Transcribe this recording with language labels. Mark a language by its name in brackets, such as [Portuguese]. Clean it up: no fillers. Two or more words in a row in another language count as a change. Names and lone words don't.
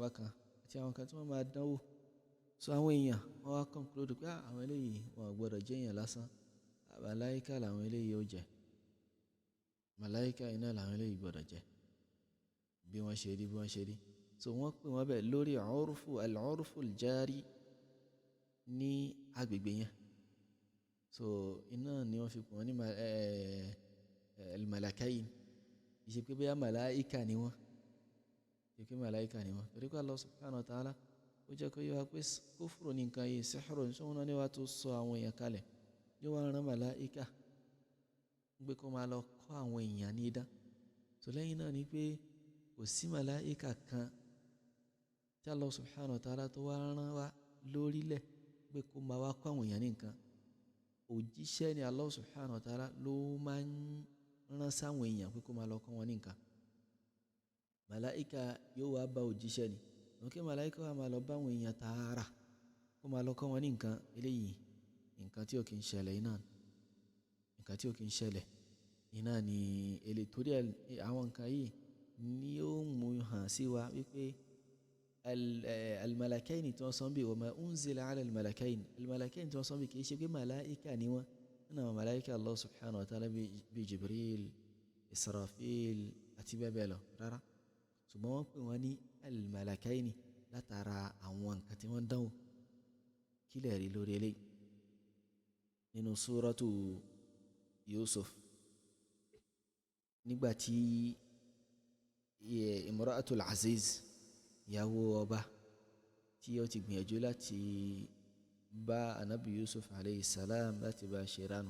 [Yoruba] bákan àti àwọn kan tí wọ́n máa dánwò so àwọn èèyàn wọ́n wá conclude pé àwọn eléyìí wọn ò gbọ́dọ̀ jẹ́ èèyàn lásán màláíkà làwọn eléyìí ó jẹ́ màláíkà iná làwọn eléyìí gbọ́dọ̀ jẹ́ bí wọ́n ṣe rí so wọ́n pè wọ́n bẹ́ẹ̀ lórí [Arabic] العرف الجاري [Yoruba] ní agbègbè yẹn so iná ni wọ́n fi pè wọ́n ní al-malakayn ìṣe pé bóyá màláíkà ni wọ́n torí pé [Arabic] الله سبحانه وتعالى [Yoruba] ó jẹ́ kó yé wa pé kufru ní nǹkan yìí sihru ní sọ́wọ́n náà ni wàá tó sọ àwọn èèyàn kalẹ̀ yóò wá rán màláíkà gbé kó máa lọ kọ́ àwọn èèyàn ní idán so lẹ́yìn náà ni pé kò sí màláíkà kan tí [Arabic] الله سبحانه وتعالى [Yoruba] tó wá rán wa lórílẹ̀ gbé kó máa wá kọ́ àwọn èèyàn ní nǹkan òjíṣẹ́ ni [Arabic] الله سبحانه وتعالى [Yoruba] ló máa ń rán sáwọn èèyàn pé kó máa lọ kọ́ wọn ní nǹkan. Màláíkà yóò wá bá òjíṣẹ́ ni wọn kí màláíkà wá máa lọ bá àwọn èèyàn tààrà kó máa lọ kọ́ wọn ní nǹkan. Eléyìí nǹkan tí ò kí ń ṣẹlẹ̀ iná ni èlé torí àwọn nǹkan yìí ni ó mú hàn sí wa wípé al-malakaini tí wọ́n sọ bí [Arabic] وما أنزل على الملكين [Yoruba] tí wọ́n sọ bí kìí ṣe pé màláíkà ni wọ́n nínú àwọn màláíkà [Arabic] الله سبحانه وتعالى [Yoruba] bí Jibril, Israfil àti bẹ́ẹ̀ bẹ́ẹ̀ lọ rárá, ṣùgbọ́n wọ́n pè wọ́n ní al-malakaini látara àwọn nǹkan tí wọ́n dánwò. Kílẹ̀ rí lórí eléyìí nínú suratu Yusuf nígbàtí Imra'atul Aziz ìyàwó ọba tí ó ti gbìyànjú láti bá anabi Yusuf [Arabic] عليه السلام [Yoruba] láti bá ṣe ránu.